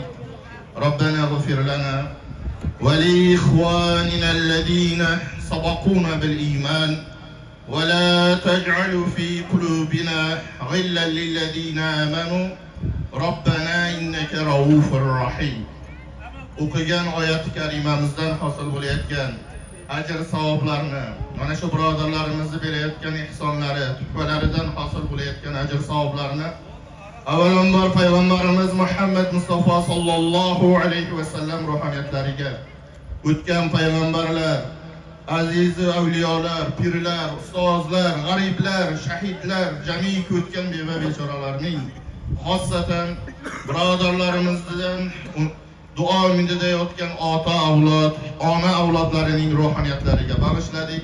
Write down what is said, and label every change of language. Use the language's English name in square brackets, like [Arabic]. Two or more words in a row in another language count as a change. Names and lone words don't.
[Arabic] ربنا اغفر لنا ولإخواننا الذين سبقونا بالإيمان ولا تجعل في قلوبنا غلا للذين آمنوا ربنا إنك رؤوف رحيم. [Uzbek] O'qigan oyat-i karimamizdan hosil bo'layotgan ajr savoblarni, mana shu birodarlarimizni berayotgan ihsonlari, tuhfalaridan hosil bo'layotgan ajr savoblarni avvalambor payg'ambarimiz Muhammad Mustafa [Arabic] صلى الله عليه وسلم [Uzbek] ruhoniyatlariga, o'tgan payg'ambarlar, aziz avliyolar, pirlar, ustozlar, g'ariblar, shahidlar, jamiki o'tgan beva bechoralarning, xossatan birodarlarimizdan duo mindayotgan ota avlod, ona avlodlarining ruhoniyatlariga bag'ishladik.